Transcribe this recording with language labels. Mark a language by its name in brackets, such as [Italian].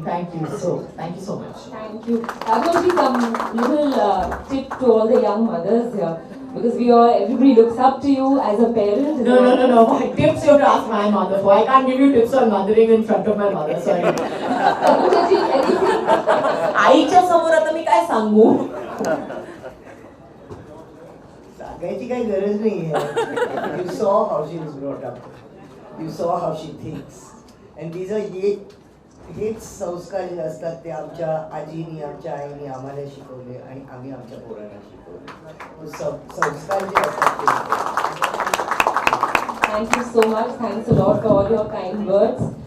[English] Thank you so much. Thank you. Abhijit, some little tip to all the young mothers here, because everybody looks up to you as a parent. No. My tips you have to ask my mother for. I can't give you tips on mothering in front of my mother. Sorry. Abhijit, anything? [Marathi] आईच्या समोर आता मी काय सांगू? सांगायची काही गरज नाही आहे. [English] You saw how she was brought up. You saw how she thinks. And these are [Marathi] हेच संस्कार जे असतात ते आमच्या आजीनी, आमच्या आईनी आम्हाला शिकवले आणि आम्ही आमच्या पोरांना शिकवले. संस्कार जे असतात ते. [English] Thank you so much. Thanks a lot for all your kind words.